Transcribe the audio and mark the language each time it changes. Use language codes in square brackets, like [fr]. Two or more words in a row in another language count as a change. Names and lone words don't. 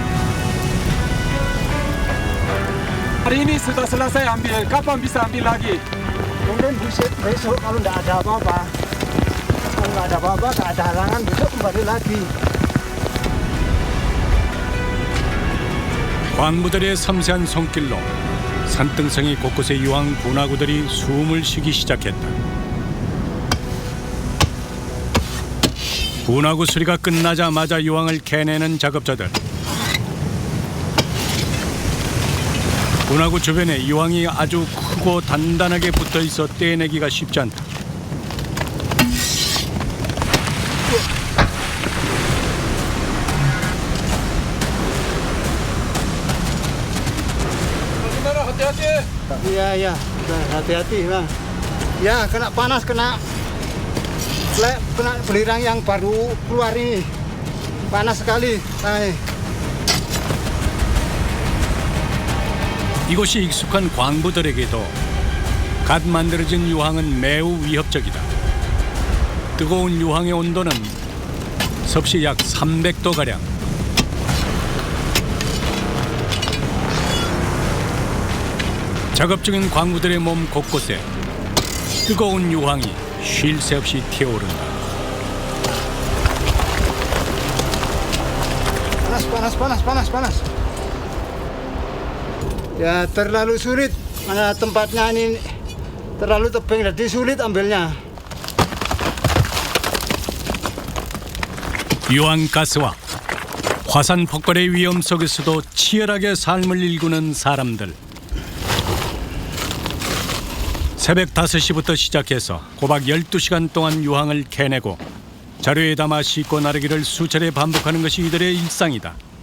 [id] Hari ini sudah selesai ambil. Kapan bisa ambil lagi? Mungkin besok kalau tidak ada apa-apa. Kalau nggak ada apa-apa, nggak ada halangan, besok kembali lagi. [ko] 광부들의 섬세한 손길로 산등성이 곳곳의 유황 분화구들이 숨을 쉬기 시작했다. 분화구 수리가 끝나자마자 유황을 캐내는 작업자들. 분화구 주변에 유황이 아주 크고 단단하게 붙어 있어 떼내기가 쉽지 않다. [id] Gimana? Hati-hati. Iya, iya. Nah, hati-hati, Bang. Ya, kena panas, kena belirang yang baru keluar ini. Panas sekali. Nah, [ko] 이곳이 익숙한 광부들에게도 갓 만들어진 유황은 매우 위협적이다. 뜨거운 유황의 온도는 섭씨 약 300도가량. 작업 중인 광부들의 몸 곳곳에 뜨거운 유황이 쉴 새 없이 튀어오른다. [id] panas. Ya terlalu sulit, karena tempatnya ini terlalu tebing, jadi sulit ambilnya. [ko] 유황가스와 화산 폭발의 위험 속에서도 치열하게 삶을 일구는 사람들. 새벽 5시부터 시작해서 꼬박 12시간 동안 유황을 캐내고 자루에 담아 싣고 나르기를 수차례 반복하는 것이 이들의 일상이다.